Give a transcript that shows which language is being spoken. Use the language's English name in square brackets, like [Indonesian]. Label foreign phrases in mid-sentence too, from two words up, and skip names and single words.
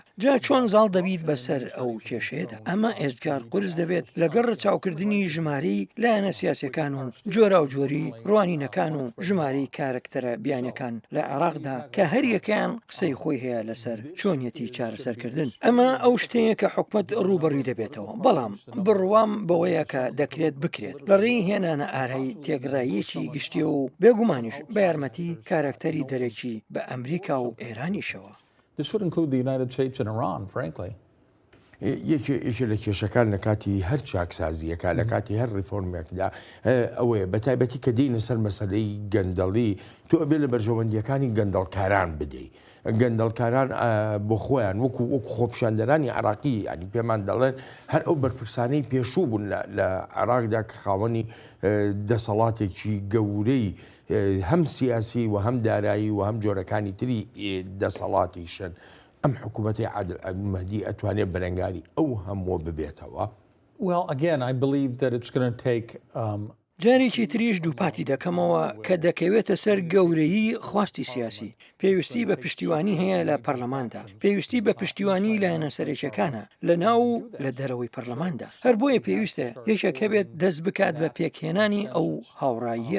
[Central Kurdish] جا چۆن زاڵ دەبیت بەسەر ئەو کێشەیەدا؟ ئەمە ئێجگار قورس دەبێت لەگەڵ ڕەچاوکردنی ژماری لایەنە سیاسەکان و جۆرا و جۆری ڕوانینەکان و ژماری کارکتەرە بیانەکان لە عێراقدا کە هەریەکەیان قسەی خۆی هەیە لەسەر چۆنیەتی چارەسەرکردن. ئەمە ئەو شتەیە کە حکومت ڕوبەڕووی دەبێتەوە، بەڵام بڕوام بەوەیە کە دەکرێت بکرێت لە ڕێی هێنانە ئارایی تێگراییەکی گشتی و بێگومانیش بە یارمەتی کارکتەری دەرەکی بە ئەمریکا و ئێرانیشەوە. [English] This would include the United States and Iran, frankly. [Central Kurdish] یەکێ لە کێشەکان لە کاتی هەر چاکسازیەکە لە کاتی هەر ریفۆرمێکدا ئەوەیە بە تایبەتی کە دێنە سەر مەسەلەی گەندەڵی تۆ ئەبێ لە بەرژەوەندیەکانی گەندەڵکاران بدەیت. گەندەڵکاران بۆ خۆیان وەکو خۆپیشاندەرانی عراقی ینی پێمان دەڵێن هەر ئەو بەرپرسانەی پێشوو بوون لە عراقدا کە خاوەنی دەسەڵاتێکی گەورەی هەم سیاسی و هەم دارایی و هەم جۆرەکانی تری دەسەڵاتیشن. ئەم حکوومەتی عادل مەهدی ئەتوانێت بەرەنگاری ئەو هەموو ببێتەوە. [English] Well, again, I believe that it's going to take [Central Kurdish] جارێکی تریش دووپاتی دەکەمەوە کە دەکەوێتە سەر گەورەیی خواستی سیاسی. پێویستی بە پشتیوانی هەیە لە پەرلەماندا، پێویستی بە پشتیوانی لایەنە سەرۆکیەکانە لە ناو لە دەرەوەی پەرلەماندا. هەر بۆیە پێویستە یەکێک هەبێت دەست بکات بە پێکهێنانی ئەو هاوڕاییە.